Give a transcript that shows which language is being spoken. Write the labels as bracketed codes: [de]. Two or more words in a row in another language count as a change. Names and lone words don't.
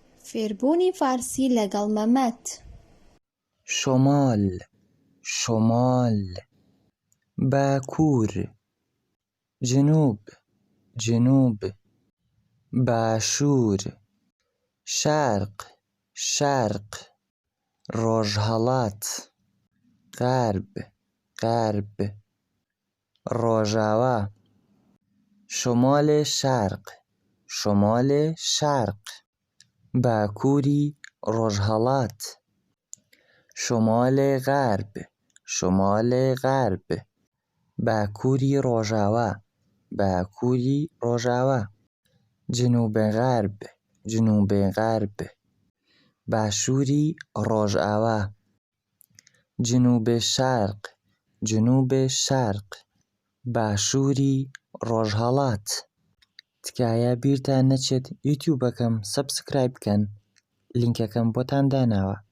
[ckb] فێربوونی فارسی لەگەڵ مەمەت. [fa] شمال شمال باكور جنوب جنوب باشور شرق شرق ڕۆژهەڵات غرب غرب ڕۆژاوا شمال شرق شمال شرق [ckb] باكوری ڕۆژهەڵات [fa] شمال غرب شمال غرب [ckb] باكوری ڕۆژاوا باكوری ڕۆژاوا [fa] جنوب غرب جنوب غرب [ckb] باشووری ڕۆژئاوا [fa] جنوب شرق جنوب شرق [ckb] باشووری ڕۆژهەڵات. تکایە بیرتان نەچێت یوتیوبەکەم سەبسکرایب بکەن، لینکەکەم بۆتان داناوە.